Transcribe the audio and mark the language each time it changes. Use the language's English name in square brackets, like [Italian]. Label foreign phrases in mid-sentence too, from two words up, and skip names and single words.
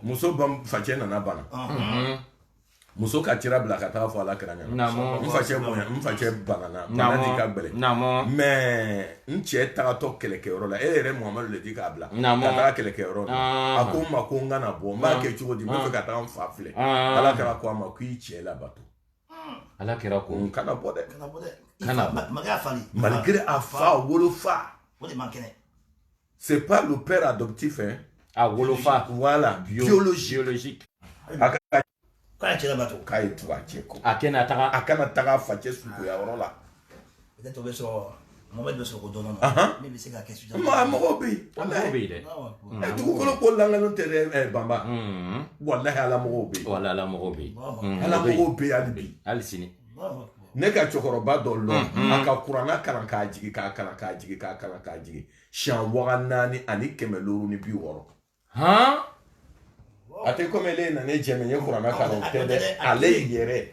[Bambara] muso facɛ nana bana muso ka cira bila ka taga fɔ ala kɛra ɲɛna n facɛ banana bana di ka gbɛlɛ mais n cɛ tagatɔ kɛlɛkɛyɔrɔ la e yɛrɛ Muhamadu le di k'a bila ka taga kɛlɛkɛyɔrɔ la a ko n ma ko n kana bɔ n b'a kɛ cogo di n bɛ fɛ ka taga n fa filɛ ala kɛra ko a ma k'i cɛ labato ala kɛra ko n kana bɔ dɛ kana [French] malgré [Bambara] a fa wolofa [French] c'est pas le père adoptif hein [Bambara] a wolofa [French] voilà biologique [Bambara] k'a cɛ labato k'a ye tugu a cɛ kɔ a kana taga a facɛ suguya yɔrɔ la peut-être o bɛ sɔrɔ Mohamed bɛ sɔrɔ ko dɔɔnin min bɛ se ka kɛ sujan mɔgɔw bɛ yen dɛ dugukolo ko lankolon tɛ dɛ Banba walahi ala mɔgɔw bɛ yen ala mɔgɔw bɛ yen ala mɔgɔw bɛ yen hali bi hali sini ne ka cɛkɔrɔba dɔ lɔn a ka kuranna kalan k'a jigi k'a kalan k'a jigi k'a kalan k'a jigi siɲɛ 400 ani 560 a tɛ komi ele na ne jɛmɛ n ye kuranna kalan o tɛ dɛ ale yɛrɛ